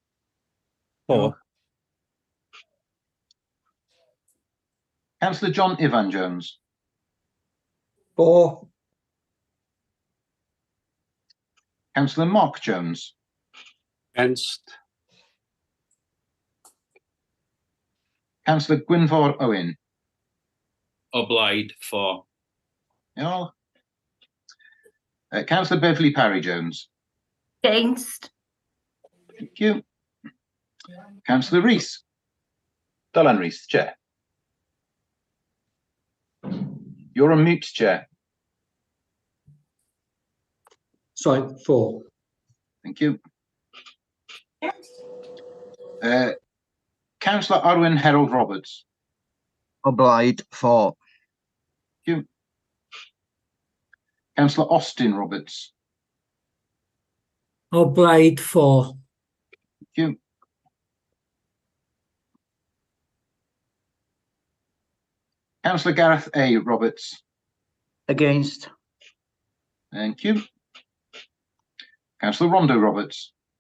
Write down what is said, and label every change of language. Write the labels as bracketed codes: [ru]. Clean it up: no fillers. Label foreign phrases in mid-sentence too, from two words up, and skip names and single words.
[en] Councillor John Ivan Jones. For. Councillor Mark Jones. Against. Councillor Gwynfor Owen. [cy] O blaid, 4. [en] Yeah. Councillor Beverley Parry-Jones. Against. Thank you. Councillor Rees. Dylan Rees, Chair. You're on mute, Chair. Sorry, 4. Thank you. Councillor Arwen Harold Roberts. [cy] O blaid, 4. [en] Thank you. Councillor Austin Roberts. [cy] O blaid, 4. [en] Thank you. Councillor Gareth A. Roberts. Against. Thank you. Councillor Rondo Roberts.